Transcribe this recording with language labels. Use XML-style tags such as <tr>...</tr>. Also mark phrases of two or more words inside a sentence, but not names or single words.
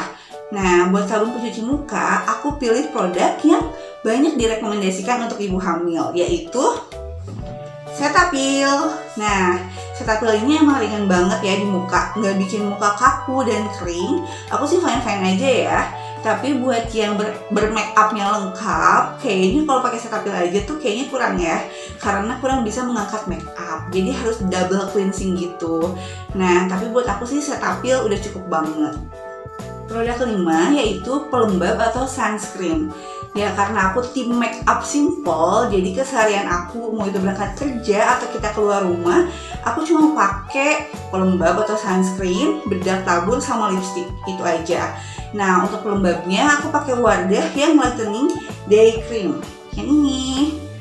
<id>Nah, buat sabun pencuci muka, aku pilih produk yang banyak direkomendasikan untuk ibu hamil, yaitu Cetaphil. Nah, Cetaphil ini emang ringan banget ya di muka, nggak bikin muka kaku dan kering. Aku sih fine-fine aja ya. Tapi buat yang bermake upnya lengkap, kayaknya kalau pakai Cetaphil aja tuh kayaknya kurang ya, karena kurang bisa mengangkat</id> <en>make up.</en> <id>Jadi harus</id> <en>double cleansing</en> <id>gitu. Nah, tapi buat aku sih Cetaphil udah cukup banget. Produk kelima yaitu pelembab atau sunscreen. Ya karena aku tim</id> <en>make up simple,</en> <id>jadi keseharian aku mau itu berangkat kerja atau kita keluar rumah, aku cuma pakai pelembab atau sunscreen, bedak tabur sama lipstick, itu aja. Nah, untuk pelembabnya aku pakai Wardah yang</id> <en>lightening day cream</en> <id>yang ini.</id>